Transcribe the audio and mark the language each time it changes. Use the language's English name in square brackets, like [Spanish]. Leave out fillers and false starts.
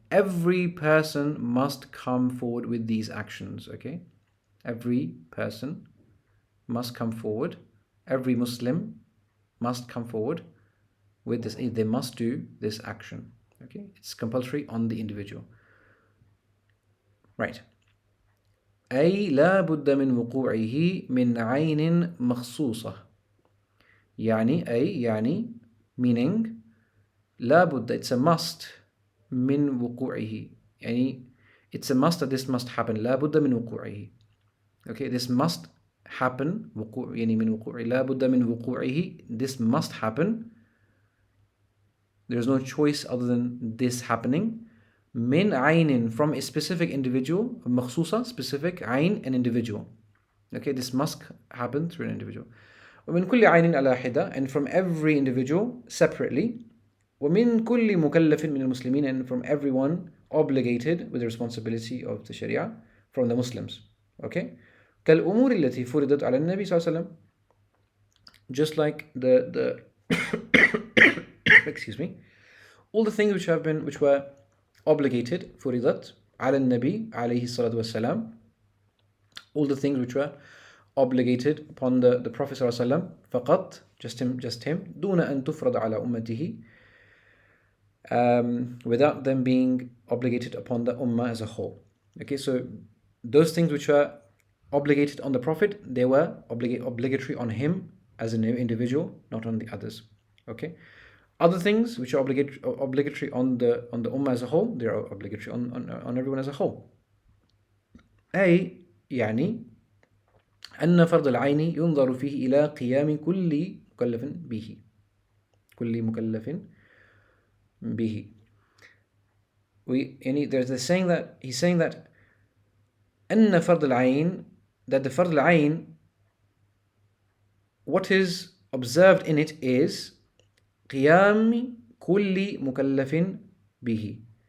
[English] Every person must come forward with these actions. Okay, every person must come forward. Every Muslim must come forward with this. They must do this action. Okay, it's compulsory on the individual. Right. [Arabic] أي لا بد من وقوعه من عين مخصوصة. [English] يعني meaning [Arabic] لا بد, [English] it's a must, [Arabic] من وقوعه, [English] يعني it's a must that this must happen. [Arabic] لا بد من وقوعه. [English] Okay, this must happen. [Arabic] وقوع يعني من وقوعه. لا بد من وقوعه, [English] this must happen. There's no choice other than this happening. [Arabic] من عين, [English] from a specific individual. مخصوصة, specific. عين, an individual. Okay, this must happen through an individual. [Arabic] ومن كل عين على حدة, [English] and from every individual separately. [Arabic] ومن كل مكلف من المسلمين, [English] and from everyone obligated with the responsibility of the Sharia from the Muslims. Okay, [Arabic] كالأمور التي فرضت على النبي صلى الله عليه وسلم, [English] just like the excuse me, all the things which were obligated, furidat, ala nabi alayhi salatu wasalam, all the things which were obligated upon the Prophet sallallahu alaihi wasallam, faqat, just him, duna an tufrad ala ummatihi, without them being obligated upon the ummah as a whole. Okay, so those things which were obligated on the Prophet, they were obligatory on him as an individual, not on the others. Okay, other things which are obligatory on the ummah as a whole, they are obligatory on everyone as a whole. [Arabic] أي يعني أن فرض العين ينظر فيه إلى قيام كل مكلف به، كل مكلف به. [English] There's saying that he's saying that [Arabic] أن فرض العين, [English] that the فرض العين, what is observed in it is [Arabic] قيام كل مكلف به.